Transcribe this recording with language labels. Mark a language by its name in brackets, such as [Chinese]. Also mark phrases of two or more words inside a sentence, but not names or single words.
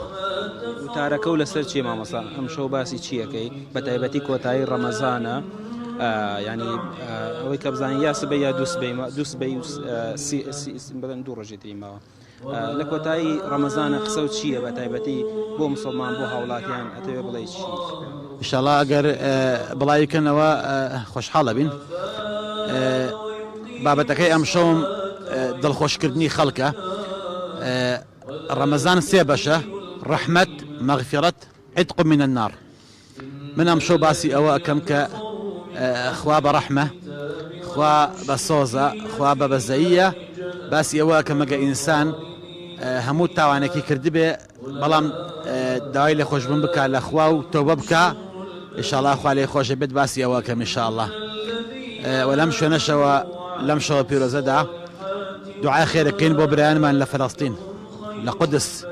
[Central Kurdish] وتارەکە و لەسەر چیە مامۆستا ئەم شەو باسی چیەکەی بە تایبەتی کۆتایی ڕەمەزانە ینی ئەوەی کە بزانین یا سبەی یا دووسبەی بەدەن دوو ڕۆژێتی ماوە لە کۆتایی ڕەمەزانە قسە و چییە بە تایبەتی بۆ مسلمان بۆ هاوڵاتیان ئەتەوێ بڵێ چی ئینشاءڵڵا ئەگەر بڵاویکەنەوە خۆشحاڵە بین بابەتەکەی ئەم شەوم دڵخۆشکردنی خەڵکە ڕەمەزان سێ بەشە ڕەحمەت مەغفیرەت [Arabic] عتق من النار [Central Kurdish] من ئەم شەو باسی ئەوە ئەەکەم کە خوا بە ڕەحمە خوا بە سۆزە خوا بە بەزەیە باسی ئەوە کە مەگە ئینسان هەموو تاوانێکی کردبێ بەڵام داوای لێ خۆشببوون بکە لە خوا و تۆبە بکە ئینشاءڵڵا خوا لێ خۆشە بێت باسی ئەوە کەم ئینشاءڵڵا و لەم شوێنەشەوە لەم شەوە پیرۆزەدا دوعای خێرەکەین بۆ برایانمان لە فەڵەستین لە قودس